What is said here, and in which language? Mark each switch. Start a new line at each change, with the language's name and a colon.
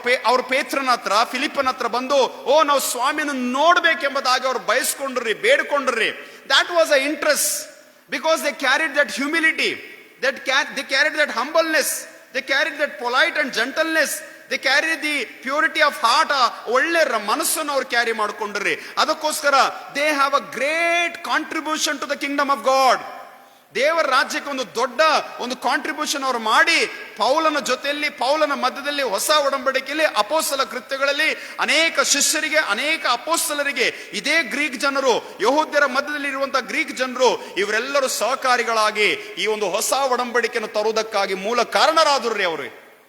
Kannada: ಅವರು ಪೇತ್ರನ ಹತ್ರ, ಫಿಲಿಪ್ಪನ ಹತ್ರ ಬಂದು, ನಾವು ಸ್ವಾಮಿಯನ್ನು ನೋಡ್ಬೇಕೆಂಬುದಾಗಿ ಅವ್ರು ಬಯಸ್ಕೊಂಡ್ರಿ, ಬೇಡ್ಕೊಂಡ್ರಿ.
English: That was a interest, because they carried that humility, they carried that humbleness, they carried that polite and gentleness, they carried the purity of heart.
Kannada: ಒಳ್ಳೆ ಮನಸ್ಸನ್ನು ಅವ್ರು ಕ್ಯಾರಿ ಮಾಡ್ಕೊಂಡ್ರಿ. ಅದಕ್ಕೋಸ್ಕರ
English: they have a great contribution to the kingdom of God.
Kannada: ದೇವರ ರಾಜ್ಯಕ್ಕೆ ಒಂದು ದೊಡ್ಡ ಒಂದು ಕಾಂಟ್ರಿಬ್ಯೂಷನ್ ಅವರು ಮಾಡಿ, ಪೌಲನ ಜೊತೆಯಲ್ಲಿ, ಪೌಲನ ಮಧ್ಯದಲ್ಲಿ, ಹೊಸ ಒಡಂಬಡಿಕೆಯಲ್ಲಿ, ಅಪೋಸ್ತಲ ಕೃತ್ಯಗಳಲ್ಲಿ ಅನೇಕ ಶಿಷ್ಯರಿಗೆ, ಅನೇಕ ಅಪೋಸ್ತಲರಿಗೆ ಇದೇ ಗ್ರೀಕ್ ಜನರು, ಯಹೂದ್ಯರ ಮಧ್ಯದಲ್ಲಿ ಇರುವಂತಹ ಗ್ರೀಕ್ ಜನರು, ಇವರೆಲ್ಲರೂ ಸಹಕಾರಿಗಳಾಗಿ ಈ ಒಂದು ಹೊಸ ಒಡಂಬಡಿಕೆಯನ್ನು ತರುವುದಕ್ಕಾಗಿ ಮೂಲ ಕಾರಣರಾದ್ರಿ ಅವರು.